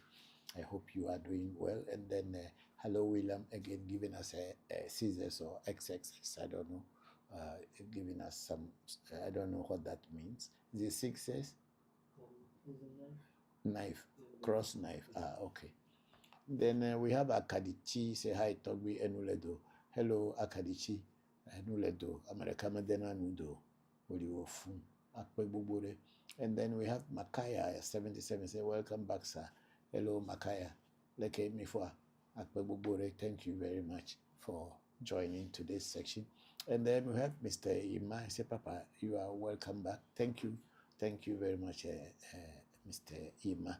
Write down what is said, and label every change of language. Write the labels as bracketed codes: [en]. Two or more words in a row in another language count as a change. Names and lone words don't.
[en] I hope you are doing well. And then hello William again, giving us a scissors or XXX, I don't know, giving us some, I don't know what that means. Is it sixes? Knife, cross knife. Okay. Then we have Akadichi say hi, [ee] Togbi Enuledo. [en] Hello Akadichi. [ee] Nuledo, America Madena Nudo, Oliwofu, Akpebubure. [en] And then we have Makaya 77 say, welcome back, sir. Hello, [ee] Makaya. Leke Mifwa, Akpebubure. [en] Thank you very much for joining today's section. And then we have Mr. Ima. Say, Papa, you are welcome back. Thank you. Thank you very much, Mr. Ima.